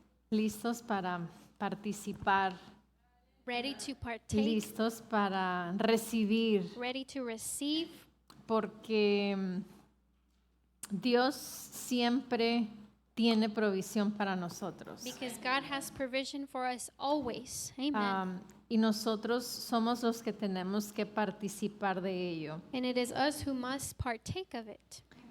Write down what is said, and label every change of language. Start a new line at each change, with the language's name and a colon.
Spanish: Listos para participar,
English: ready to partake,
Spanish: listos para recibir,
English: ready to receive,
Spanish: porque Dios siempre tiene provisión para nosotros.
English: because God has provision for us always. Amen.
Spanish: Y nosotros somos los que tenemos que participar de ello.
English: And it is us who must partake of it.